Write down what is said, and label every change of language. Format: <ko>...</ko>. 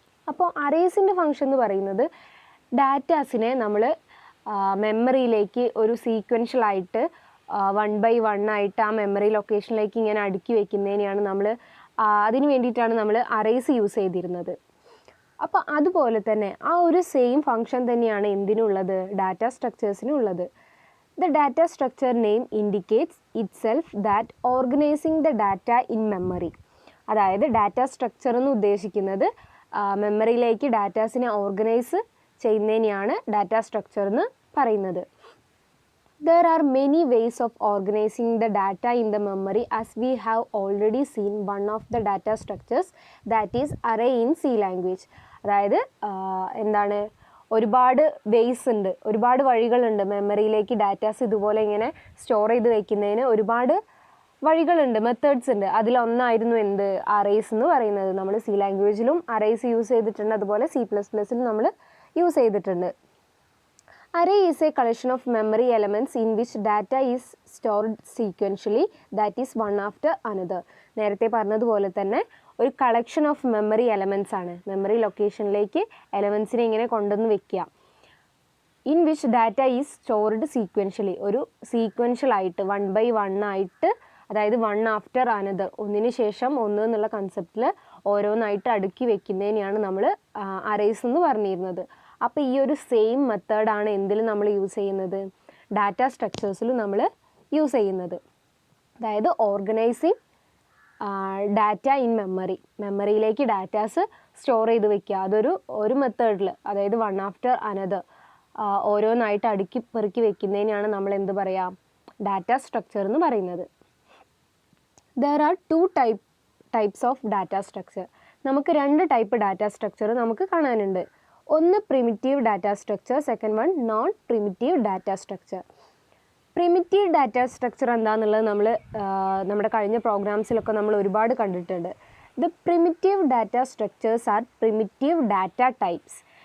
<ml>അപ്പോൾ അറേസിൻ്റെ ഫങ്ഷൻ എന്ന് പറയുന്നത് ഡാറ്റാസിനെ നമ്മൾ മെമ്മറിയിലേക്ക് ഒരു സീക്വൻഷ്യലായിട്ട് 1/1 ആയിട്ട് ആ മെമ്മറി ലൊക്കേഷനിലേക്ക് ഇങ്ങനെ അടുക്കി വയ്ക്കുന്നതിനെയാണ് നമ്മൾ അതിന് വേണ്ടിയിട്ടാണ് നമ്മൾ അറേസ് യൂസ് ചെയ്തിരുന്നത്. അപ്പോൾ അതുപോലെ തന്നെ ആ ഒരു സെയിം ഫങ്ഷൻ തന്നെയാണ് എന്തിനുള്ളത്, data സ്ട്രക്ചേഴ്സിനുള്ളത്.</ml> <en>The data structure name indicates itself that organizing the data in memory.</en> <ml>അതായത് ഡാറ്റ സ്ട്രക്ചർ എന്ന് ഉദ്ദേശിക്കുന്നത് മെമ്മറിയിലേക്ക് ഡാറ്റാസിനെ ഓർഗനൈസ് ചെയ്യുന്നതിനെയാണ് ഡാറ്റ സ്ട്രക്ചർ എന്ന് പറയുന്നത്.</ml> <en>There are many ways of organizing the data in the memory, as we have already seen one of the data structures, that is array in C language.</en> <ml>അതായത് എന്താണ്, ഒരുപാട് ways ഉണ്ട്, ഒരുപാട് വഴികളുണ്ട് മെമ്മറിയിലേക്ക് datas ഇതുപോലെ ഇങ്ങനെ സ്റ്റോർ ചെയ്ത് വയ്ക്കുന്നതിന് ഒരുപാട് വഴികളുണ്ട്, മെത്തേഡ്സ് ഉണ്ട്. അതിലൊന്നായിരുന്നു എന്ത്, അറേസ് എന്ന് പറയുന്നത്. നമ്മൾ സി ലാംഗ്വേജിലും അറേസ് യൂസ് ചെയ്തിട്ടുണ്ട്, അതുപോലെ C++ലും നമ്മൾ യൂസ് ചെയ്തിട്ടുണ്ട്.</ml> <en>Array is a collection of memory elements in which data is stored sequentially, that is one after another.</en> <ml>നേരത്തെ പറഞ്ഞതുപോലെ തന്നെ ഒരു</ml> <en>collection of memory elements</en> <ml>ആണ്. മെമ്മറി ലൊക്കേഷനിലേക്ക് എലമെൻറ്റ്സിനെ ഇങ്ങനെ കൊണ്ടുവന്ന് വെക്കുക.</ml> <en>in which data is stored sequentially,</en> <ml>ഒരു സീക്വൻഷ്യലായിട്ട് 1/1 ആയിട്ട്, അതായത്</ml> <en>one after another,</en> <ml>ഒന്നിന് ശേഷം ഒന്ന് എന്നുള്ള കൺസെപ്റ്റിൽ ഓരോന്നായിട്ട് അടുക്കി വെക്കുന്നതിനെയാണ് നമ്മൾ അറേസ് എന്ന് പറഞ്ഞിരുന്നത്. അപ്പോൾ ഈ ഒരു സെയിം മെത്തേഡാണ് എന്തിലും നമ്മൾ യൂസ് ചെയ്യുന്നത്, ഡാറ്റ സ്ട്രക്ചേഴ്സിലും നമ്മൾ യൂസ് ചെയ്യുന്നത്. അതായത്</ml> <en>organising data in memory,</en> <ml>മെമ്മറിയിലേക്ക് ഡാറ്റാസ് സ്റ്റോർ ചെയ്ത് വെക്കുക. ഒരു മെത്തേഡിൽ, അതായത്</ml> <en>one after another,</en> <ml>ഓരോന്നായിട്ട് അടുക്കി പെറുക്കി വെക്കുന്നതിനാണ് നമ്മൾ എന്ത് പറയുക, ഡാറ്റ സ്ട്രക്ചർ എന്ന് പറയുന്നത്.</ml> <en>There are two types of data structure.</en> <ml>നമുക്ക് രണ്ട് ടൈപ്പ് ഡാറ്റ സ്ട്രക്ചർ നമുക്ക് കാണാനുണ്ട്. ഒന്ന് primitive data structure, second one non primitive data structure. Primitive data structure എന്താണെന്നുള്ളത് നമ്മൾ നമ്മുടെ കഴിഞ്ഞ പ്രോഗ്രാംസിലൊക്കെ നമ്മൾ ഒരുപാട് കണ്ടിട്ടുണ്ട്.</ml> <en>The primitive data structures are primitive data types.</en>